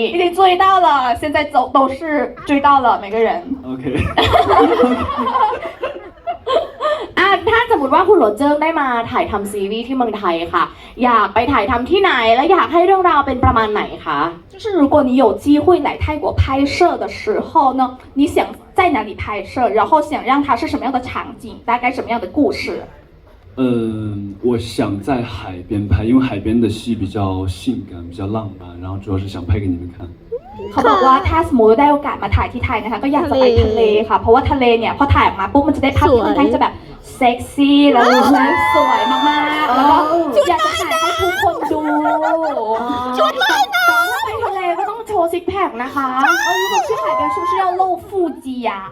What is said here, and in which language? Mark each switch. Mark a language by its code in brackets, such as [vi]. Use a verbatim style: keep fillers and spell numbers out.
[zh] 已经追到了现在都都是追到了每个人 [en] OK [th] อ่ะถ้าสมมติว่าคุณหลวงเจิ้งได้มาถ่ายทำซีรีส์ที่เมืองไทยค่ะอยากไปถ่ายทำที่ไหนและอยากให้เรื่องราวเป็นประมาณไหนคะ [zh] 就是如果你有机会来泰国拍摄的时候呢，你想在哪里拍摄，然后想让它是什么样的场景，大概什么样的故事？嗯，我想在海边拍，因为海边的戏比较性感，比较浪漫，然后主要是想拍给你们看。 [th] เขาบอกว่าถ้าสมมติได้โอกาสมาถ่ายที่ไทยนะคะก็อยากจะไปทะเลค่ะเพราะว่าทะเลเนี่ยพอถ่ายออกมาปุ๊บมันจะได้ภาพที่ค่อนข้างจะแบบเซ็กซี่แล้วสวยมากๆแล้วก็อยากจะถ่ายให้ทุกคนดู ชุดว่ายน้ำ ไปทะเลก็ต้องโชว์ซิกแพคนะคะ [zh] เออ如果去海边是不是要露腹肌呀